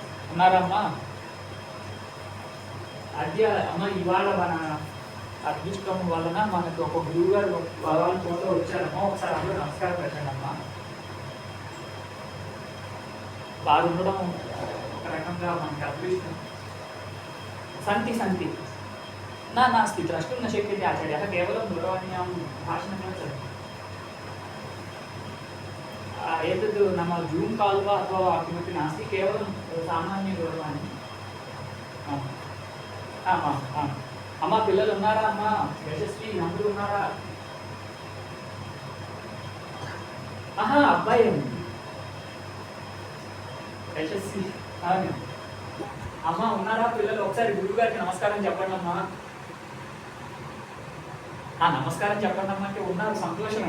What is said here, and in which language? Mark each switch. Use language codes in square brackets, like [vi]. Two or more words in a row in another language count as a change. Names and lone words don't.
[te] ఉన్నారమ్మా అద్య అమ్మ ఇవాళ మన అదృష్టం వలన మనకు ఒక గురువు గారు వాళ్ళ ఫోటో వచ్చారమ్మా, ఒకసారి అందరూ నమస్కారం పెట్టండి అమ్మా. వారు ఉండడం ఒక రకంగా మనకి అదృష్టం. [sa] సంతి సంతి न नास्ति द्रष्टुं न शक्यते आचार्यः, केवलं दूरवाण्यां भाषणमेव चलति. एतद् नाम [en] Zoom call [sa] वा अथवा किमपि नास्ति, केवलं सामान्यदूरवाणी. आम् आम् आम् आम् [te] अम्मा पिల్లలు ఉన్నారా అమ్మా? యశస్వి అందరూ ఉన్నారా? ఆహా అబ్బాయి యశస్వి అవును అమ్మ ఉన్నారా పిల్లలు? ఒకసారి గురువు గారికి నమస్కారం చెప్పండి అమ్మా. నమస్కారం చెప్పండి అమ్మ అంటే ఉన్నారు, సంతోషమే.